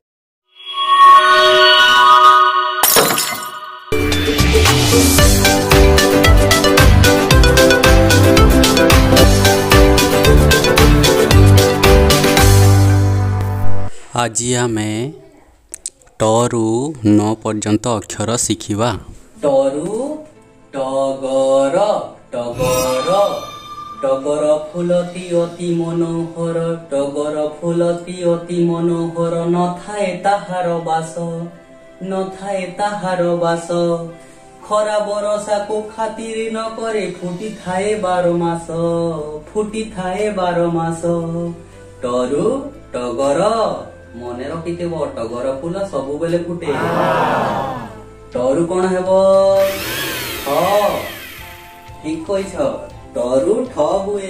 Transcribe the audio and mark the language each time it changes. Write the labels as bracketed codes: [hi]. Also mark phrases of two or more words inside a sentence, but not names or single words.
[or] ଆଜି ଆମେ ଟରୁ 9 ପର୍ଯ୍ୟନ୍ତ ଅକ୍ଷର ଶିଖିବା। ଟରୁ ଟଗର ଟଗର ଟଗର ଫୁଲଟି ଅତି ମନୋହର, ଟଗର ଫୁଲଟି ଅତି ମନୋହର, ନଥାଏ ତାହାର ବାସ, ନଥାଏ ତାହାର ବାସ, ଖରା ବରଷାକୁ ଖାତିର ନ କରେ, ଫୁଟି ଥାଏ 12 ମାସ, ଫୁଟି ଥାଏ 12 ମାସ। ଟରୁ ଟଗର ମନେ ରଖିଥିବ, ଟଗର ଫୁଲ ସବୁ ବେଳେ ଫୁଟେ। ଟରୁ କଣ ହେବ? ଠ। ଠିକ କହିଛ, ଟରୁ ଠ ହୁଏ।